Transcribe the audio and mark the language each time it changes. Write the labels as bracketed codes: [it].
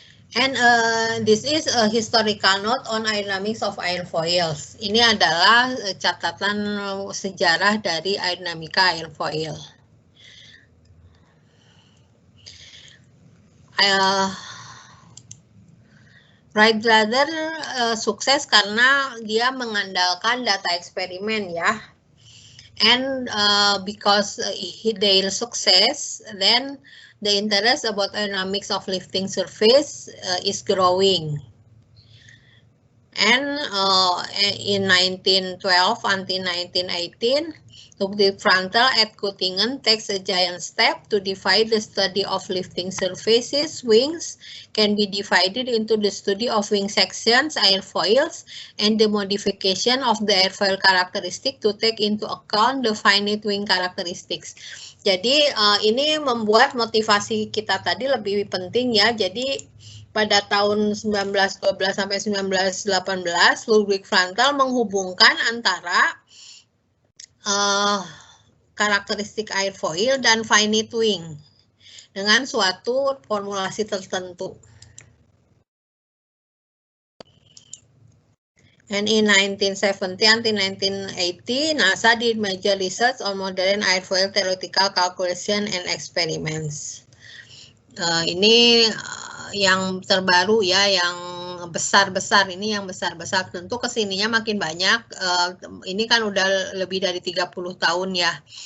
[en] And this is a historical note on aerodynamics of airfoils. [id] Ini adalah catatan sejarah dari aerodinamika airfoil. Wright Brothers sukses karena dia mengandalkan data eksperimen ya. [en] And because their success, then the interest about aerodynamics of lifting surface is growing. And in 1912 until 1918, Ludwig Prandtl at Göttingen takes a giant step to divide the study of lifting surfaces. Wings can be divided into the study of wing sections, airfoils, and the modification of the airfoil characteristic to take into account the finite wing characteristics. [id] Jadi ini membuat motivasi kita tadi lebih penting ya. Jadi pada tahun 1912 sampai 1918, Ludwig Prandtl menghubungkan antara karakteristik airfoil dan finite wing dengan suatu formulasi tertentu. [en] And in 1970 until 1980, NASA did major research on modern airfoil theoretical calculation and experiments. [id] Ini yang terbaru ya, yang besar-besar, ini yang besar-besar. Tentu kesininya makin banyak, ini kan udah lebih dari 30 tahun ya.